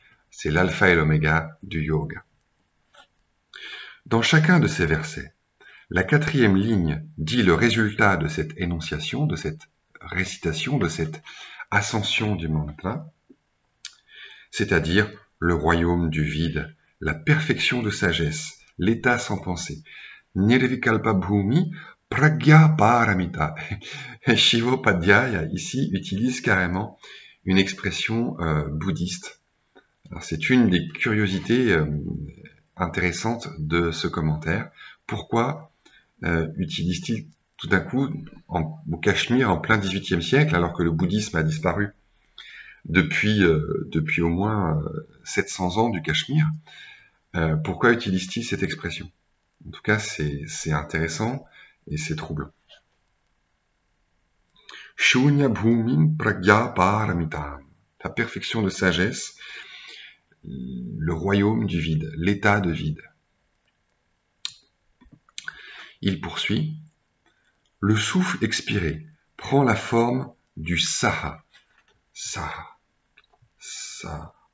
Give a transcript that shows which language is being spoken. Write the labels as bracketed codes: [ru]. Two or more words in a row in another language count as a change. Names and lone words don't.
[fr] C'est l'alpha et l'oméga du yoga. Dans chacun de ces versets, la 4e ligne dit le résultat de cette énonciation, de cette récitation, de cette ascension du mantra, c'est-à-dire le royaume du vide, la perfection de sagesse, l'état sans pensée. [sa] Nirvikalpa bhumi pragya paramita. [fr] Shivopadhyaya ici utilise carrément une expression bouddhiste. C'est une des curiosités intéressantes de ce commentaire. Pourquoi utilise-t-il tout d'un coup au Cachemire en plein XVIIIe siècle, alors que le bouddhisme a disparu depuis au moins 700 ans du Cachemire? Pourquoi utilise-t-il cette expression? En tout cas, c'est intéressant et c'est troublant. [sa] Shunya bhumin pragya paramitam, [fr] la perfection de sagesse, le royaume du vide, l'état de vide. Il poursuit. Le souffle expiré prend la forme du saha. [sa] Saha. Saha.